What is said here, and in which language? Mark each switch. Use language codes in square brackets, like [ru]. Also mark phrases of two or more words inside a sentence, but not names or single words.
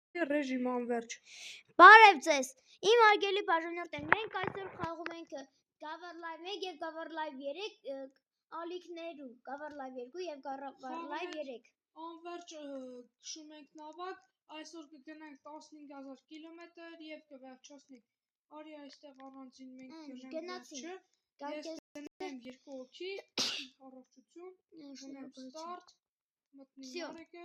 [hy] ռեժիմ անվերջ։ Բարև ձեզ։ Իմ արգելի բաժանորդներ, մենք այսօր խաղում ենք Cover Live 1 եւ Cover Live 3 ալիքներու, Cover Live 2 եւ Cover Live 3։ Անվերջ քշում ենք նավակ, այսօր կգնանք 15000 կիլոմետր եւ կվերջացնենք։ Արի այստեղ առանձին մենք գնանք վերջը։ Ես գնեմ 2 հոգի, առողջություն, գնեմ start, մտնի Նարեկը,